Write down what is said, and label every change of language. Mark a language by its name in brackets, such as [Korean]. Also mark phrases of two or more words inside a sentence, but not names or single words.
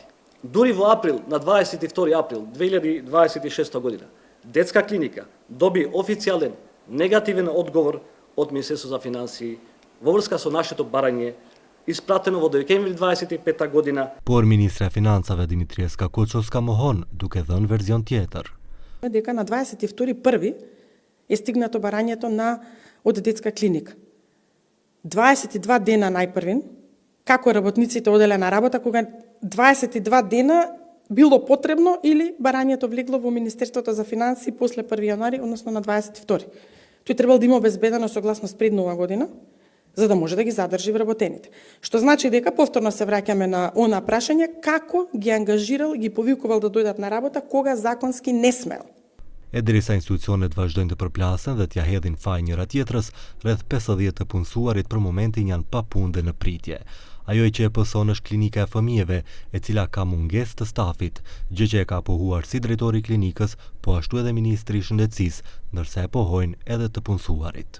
[Macedonian] Дури во април, на 22 април 2026 година, детска клиника доби официјален негативен одговор од Министерството за финансии во врска со нашето барање испратено во декември 25 година. [Albanian] Por ministra e financave Dimitrieska Koçovska mohon duke dhënë verzion tjetër. [Macedonian] Дека на 22.1 е стигнато барањето од детска клиника. 22 дена најпрвин, како работниците оделе на работа, кога 22 дена било потребно или барањето влегло во Министерството за финансии после 1 јануари, односно на 22. Тој требал да има обезбедена согласност пред нова година, за да може да ги задржи вработените. Што значи дека повторно се враќаме на она прашање како ги ангажирал, ги повикувал да дојдат на работа кога законски не смел. [Albanian] E derisa institucionet vazhdojnë të përplasen dhe t'ja hedhin faj njëra tjetrës, rreth 50 të punësuarit për momentin janë pa punë dhe në pritje. Ajo që e pëson është klinika e fëmijëve, e cila ka mungesë të stafit, gjë që e ka pohuar si drejtori i klinikës, po ashtu edhe ministri i shëndetësisë, ndërsa e pohojnë edhe të punësuarit.